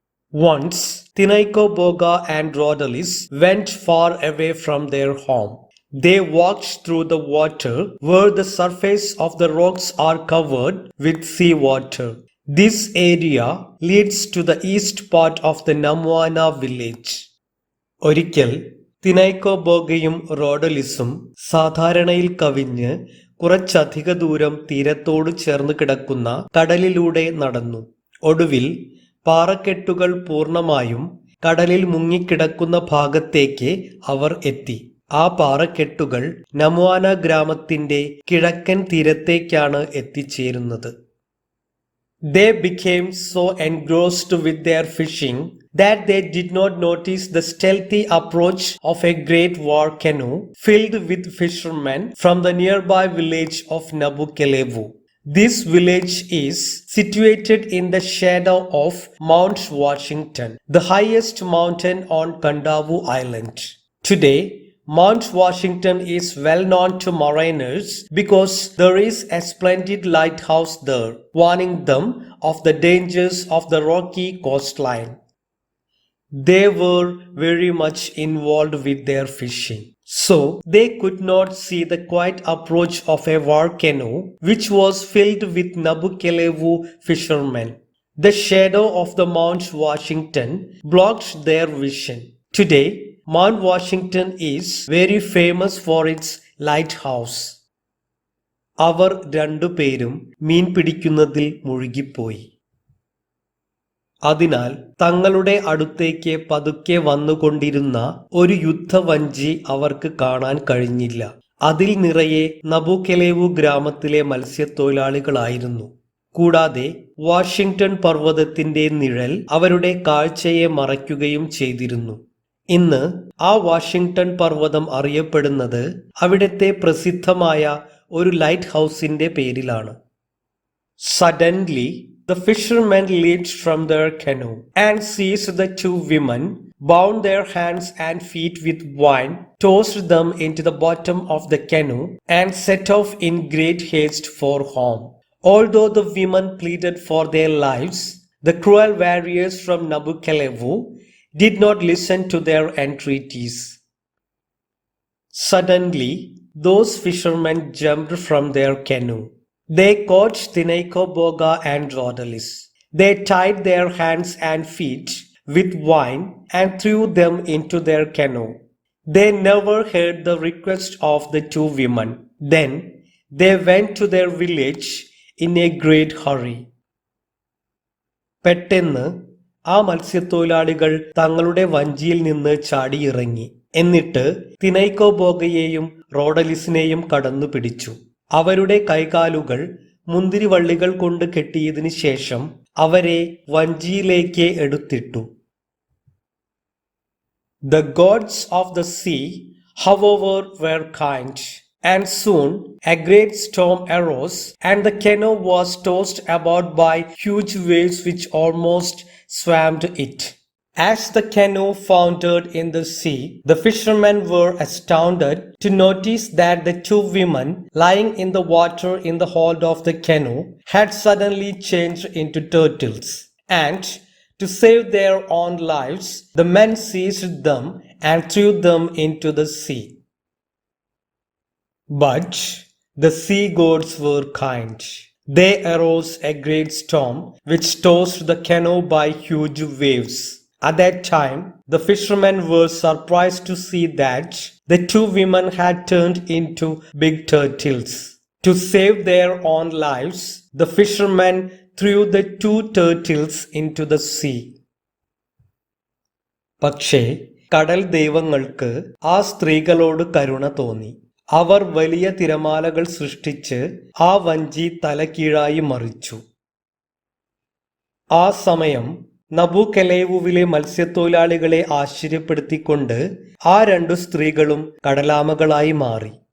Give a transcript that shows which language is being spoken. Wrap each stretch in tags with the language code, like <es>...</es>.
<en>Once, Tinaikoboga and Rhodalis went far away from their home. They walked through the water where the surface of the rocks are covered with sea water. This area leads to the east part of the Namoana village.</en> <ml>ഒരിക്കൽ തിനൈക്കോബോഗയും റോഡലിസും സാധാരണയിൽ കവിഞ്ഞ് കുറച്ചധിക ദൂരം തീരത്തോട് ചേർന്ന് കിടക്കുന്ന കടലിലൂടെ നടന്നു. ഒടുവിൽ പാറക്കെട്ടുകൾ പൂർണ്ണമായും കടലിൽ മുങ്ങിക്കിടക്കുന്ന ഭാഗത്തേക്ക് അവർ എത്തി. ആ പാറക്കെട്ടുകൾ നമോന ഗ്രാമത്തിന്റെ കിഴക്കൻ തീരത്തേക്കാണ് എത്തിച്ചേരുന്നത്.</ml> <en>They became so engrossed with their fishing that they did not notice the stealthy approach of a great war canoe filled with fishermen from the nearby village of Kadavu. This village is situated in the shadow of Mount Washington, the highest mountain on Kadavu Island. Today, Mount Washington is well known to mariners because there is a splendid lighthouse there, warning them of the dangers of the rocky coastline. They were very much involved with their fishing, so they could not see the quiet approach of a war canoe which was filled with Kadavu fishermen. The shadow of the Mount Washington blocked their vision. Today, Mount Washington is very famous for its lighthouse.</en> <ml>അവർ രണ്ടുപേരും മീൻ പിടിക്കുന്നതിൽ മുഴുകിപ്പോയി. അതിനാൽ തങ്ങളുടെ അടുത്തേക്ക് പതുക്കെ വന്നുകൊണ്ടിരുന്ന ഒരു യുദ്ധവഞ്ചി അവർക്ക് കാണാൻ കഴിഞ്ഞില്ല. അതിൽ നിറയെ നബുകെലേവു ഗ്രാമത്തിലെ മത്സ്യത്തൊഴിലാളികളായിരുന്നു. കൂടാതെ വാഷിംഗ്ടൺ പർവ്വതത്തിന്റെ നിഴൽ അവരുടെ കാഴ്ചയെ മറയ്ക്കുകയും ചെയ്തിരുന്നു. ഇന്ന് ആ വാഷിംഗ്ടൺ പർവ്വതം അറിയപ്പെടുന്നത് അവിടുത്തെ പ്രസിദ്ധമായ ഒരു ലൈറ്റ് ഹൗസിന്റെ പേരിലാണ്.</ml> <en>Suddenly, the fishermen leaped from their canoe and seized the two women, bound their hands and feet with wine, tossed them into the bottom of the canoe, and set off in great haste for home. Although the women pleaded for their lives, the cruel warriors from Kadavu did not listen to their entreaties. Suddenly, those fishermen jumped from their canoe. They caught Tinaikoboga and Rhodalis. They tied their hands and feet with wine and threw them into their canoe. They never heard the request of the two women. Then they went to their village in a great hurry.</en> <ml>പെട്ടെന്ന് ആ മത്സ്യത്തൊഴിലാളികൾ തങ്ങളുടെ വഞ്ചിയിൽ നിന്ന് ചാടിയിറങ്ങി. എന്നിട്ട് തിനൈക്കോബോഗയെയും റോഡലിസിനെയും കടന്നു പിടിച്ചു. അവരുടെ കൈകാലുകൾ മുന്തിരിവള്ളികൾ കൊണ്ട് കെട്ടിയതിനു ശേഷം അവരെ വഞ്ചിയിലേക്ക് എടുത്തിട്ടു.</ml> <en>The gods of the sea, however, were kind, and soon a great storm arose, and the canoe was tossed about by huge waves which almost swamped it. As the canoe foundered in the sea, the fishermen were astounded to notice that the two women lying in the water in the hold of the canoe had suddenly changed into turtles. And to save their own lives, the men seized them and threw them into the sea. But the sea gods were kind. There arose a great storm which tossed the canoe by huge waves. At that time, the fishermen were surprised to see that the two women had turned into big turtles. To save their own lives, the fishermen threw the two turtles into the sea.</en> <ml>പക്ഷേ കടൽ ദൈവങ്ങൾക്ക് ആ സ്ത്രീകളോട് കരുണ തോന്നി. അവർ വലിയ തിരമാലകൾ സൃഷ്ടിച്ച് ആ വഞ്ചി തലകീഴായി മറിച്ചു. ആ സമയം നബുകലേവുവിലെ മത്സ്യത്തൊഴിലാളികളെ ആശ്ചര്യപ്പെടുത്തിക്കൊണ്ട് ആ രണ്ടു സ്ത്രീകളും കടലാമകളായി മാറി.</ml>